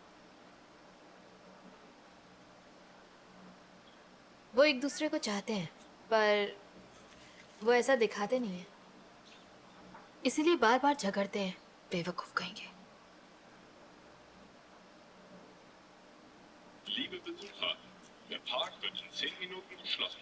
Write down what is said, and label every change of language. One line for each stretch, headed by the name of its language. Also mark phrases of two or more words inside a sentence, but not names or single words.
Hindi: वो एक दूसरे को चाहते हैं, पर वो ऐसा दिखाते नहीं है, इसीलिए बार बार झगड़ते हैं। बेवकूफ कहेंगे।
German: Liebe Besucher, der Park wird in 10 Minuten geschlossen.